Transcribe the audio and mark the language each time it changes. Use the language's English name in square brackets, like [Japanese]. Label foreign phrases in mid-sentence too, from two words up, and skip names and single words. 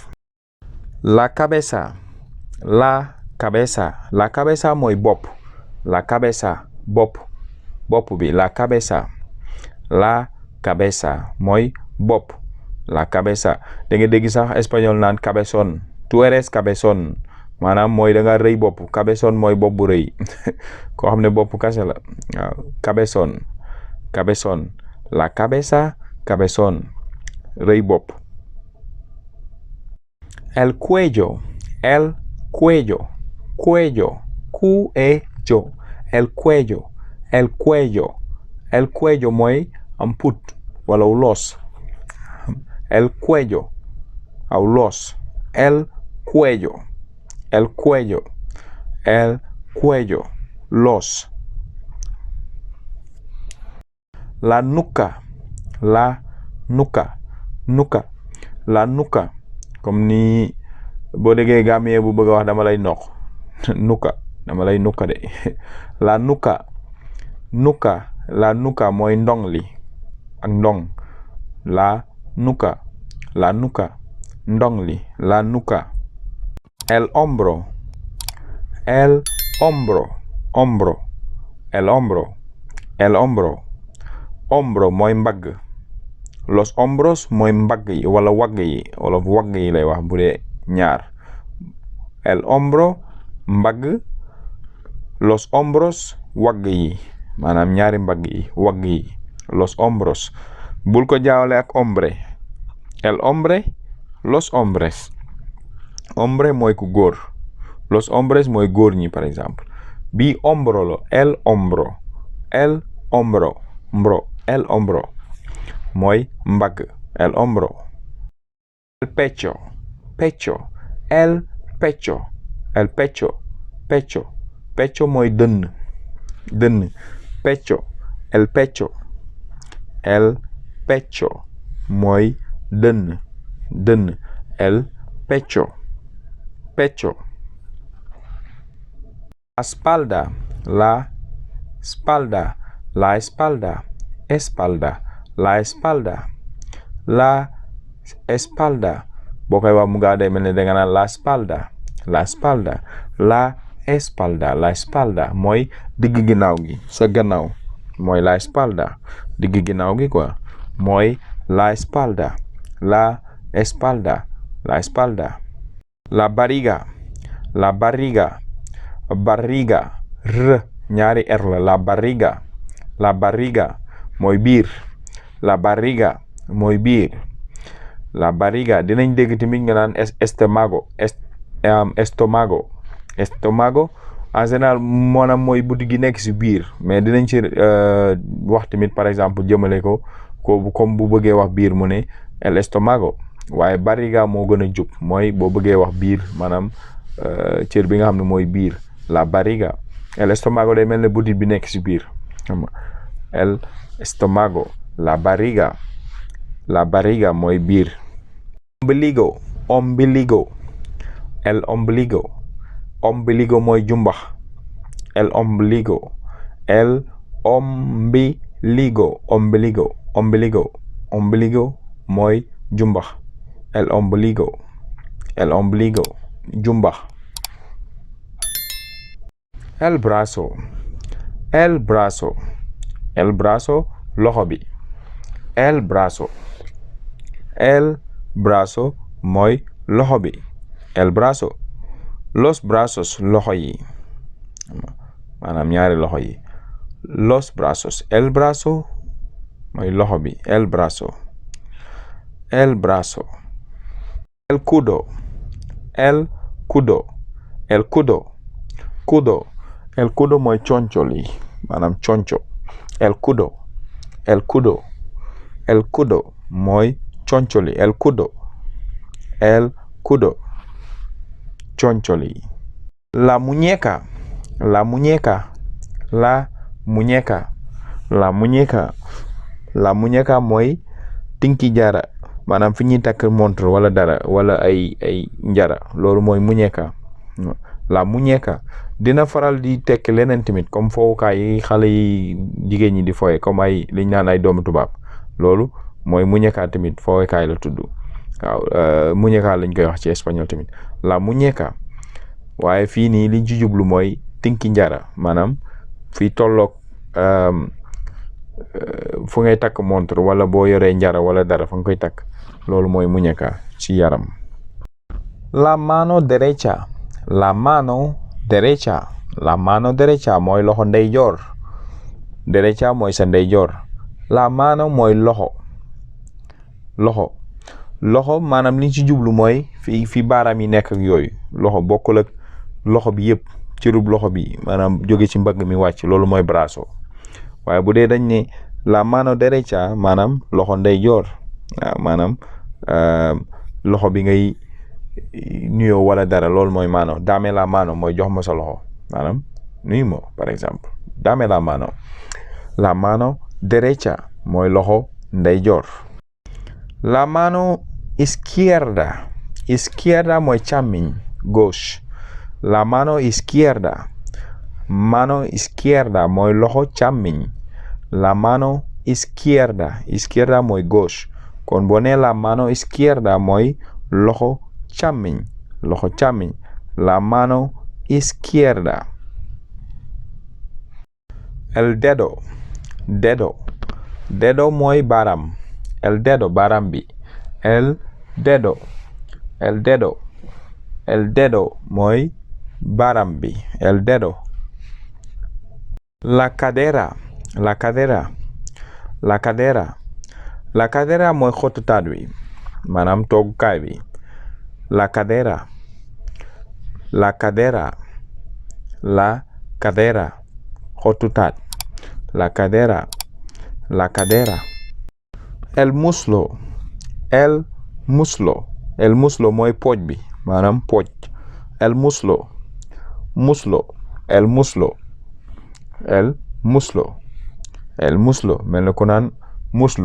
[Spanish] La cabeza [Wolof] mooy bopp. [Spanish] La cabeza [Wolof] bopp bi [Spanish] la cabeza [Wolof] mooy bopp [Spanish] la cabeza [Wolof] da nga dégg sax espagnol naan [Spanish] cabezón tú eres cabezón [Wolof] maanaam mooy da nga rëy bopp cabezón mooy bopp bu rëy koo xam ne bopp kase la waaw [Spanish] cabezón la cabeza cabezón [Wolof] rëy bopp. [Spanish] El cuello el cuello [Wolof] mooy am put wala [Spanish] los el cuello aw los el cuello los. La nuca [Wolof] comme ni boo déggee gambien bu bëgg a wax dama lay noq dama lay nuka de la nuka mooy ndong li ak ndong la nuka ndong li la nuka. [Spanish] El hombro hombro [Wolof] mooy mbagg. [Spanish] Los hombros [Wolof] mooy mbagg yi wala wagg yi wala wagg yi lay wax bu dee ñaar. [Spanish] El hombro [Wolof] mbagg. [Spanish] Los hombros [Wolof] wagg yi maanaam ñaari mbagg yi wagg yi [Spanish] los hombros [Wolof] bul ko jaawale ak hombre. [Spanish] El hombre los hombres hombre [Wolof] mooy ku góor [Spanish] los hombres [Wolof] mooy góor ñi [French] par exemple [Wolof] bi hombro lo [Spanish] el hombro [Wolof] mooy mbagg [Spanish] el hombro. El pecho [Wolof] mooy dënn [Spanish] pecho el pecho [Wolof] mooy dënn [Spanish] el pecho. La espalda [Wolof] boo koy wax mu gaa day mel ne danga naan [Spanish] la espalda [Wolof] mooy digg ginnaaw gi sa gannaaw mooy [Spanish] la espalda [Wolof] digg ginnaaw gi quoi mooy [Spanish] la espalda. La barriga [Wolof] r ñaari r [Spanish] la barriga [Wolof] mooy biir la barriga dinañ dégg tamit nga naan estómago [French] en général [Wolof] maanaam mooy buti gi nekk si biir mais dinañ ci wax tamit [French] par exemple [Wolof] jëmale ko comme bu bëggee wax biir mu ne [Spanish] el estómago [Wolof] waaye barriga moo gën a jub mooy boo bëggee wax biir maanaam cër bi nga xam ne mooy biir [Spanish] la barriga. El estómago [Wolof] day mel ne butit bi nekk ci biir xam nga [Spanish] el estómago. La barriga [Wolof] mooy biir. [Spanish] Ombligo el ombligo [Wolof] mooy jumbax. [Spanish] El ombligo [Wolof] mooy jumbax. [Spanish] El ombligo jumbax. El brazo [Wolof] loxo bi. [Spanish] El brazo [Wolof] mooy loxo bi. [Spanish] El brazo. Los brazos [Wolof] loxo yi maanaam ñaari loxo yi. [Spanish] Los brazos. El brazo [Wolof] mooy loxo bi. [Spanish] El brazo. El cudo [Wolof] mooy conco li maanaam conco. [Spanish] El cudo [Wolof] mooy conco li. [Spanish] El cudo [Wolof] conco li. [Spanish] La muñeca [Wolof] mooy tinki jara maanaam fi ñuy takk montre wala dara wala ay njara loolu mooy muñeca. [Spanish] La muñeca [Wolof] dina faral di tekk leneen tamit comme fowukaay yi xale yi jigéen ñi di foye comme ay liñ naan ay doomu tubaab loolu mooy muñeca tamit fowukaay la tudd. waaw muñeca lañ koy wax ci espagnol tamit [Spanish] la muñeca [Wolof] waaye fii nii liñ ci jublu mooy tinki njara maanaam fii tolloog fu ngay takk montre wala boo yoree njara wala dara fa nga koy takk loolu mooy muñeca ci yaram. [Spanish] La mano derecha [Wolof] mooy loxo ndeyjoor. Derecha mooy sa ndeyjoor. [Spanish] La mano [Wolof] mooy loxo maanaam liñ ci jublu mooy fi baaraam yi nekk ak yooyu loxo bokkul ak loxo bi yëpp cërub loxo bi maanaam jóge ci mbagg mi wàcc loolu mooy brazo waaye bu dee dañ ne [Spanish] la mano derecha [Wolof] maanaam loxo ndeyjoor waaw maanaam loxo bi ngay nuyoo wala dara loolu mooy mano. [Spanish] Dame la mano [Wolof] mooy jox ma sa loxo maanaam nuyu ma [French] par exemple. [Spanish] Dame la mano. La mano derecha [Wolof] mooy loxo ndeyjoor. [Spanish] La mano izquierda [Wolof] mooy càmmiñ [Spanish] gauche. La mano izquierda [Wolof] mooy loxo càmmiñ. [Spanish] La mano izquierda [Wolof] mooy gauche kon boo nee [Spanish] la mano izquierda [Wolof] mooy loxo càmmiñ. [Spanish] La mano izquierda. El dedo [Wolof] mooy baaraam. [Spanish] El dedo [Wolof] baaraam bi. [Spanish] El dedo [Wolof] mooy baaraam bi. [Spanish] El dedo. La cadera [Wolof] mooy xottu taat wi maanaam toogukaay bi. [Spanish] La cadera [Wolof] xottu taat. [Spanish] La cadera. El muslo [Wolof] mooy pooj bi maanaam pooj. [Spanish] El muslo [Wolof] mel na ko naan muslu.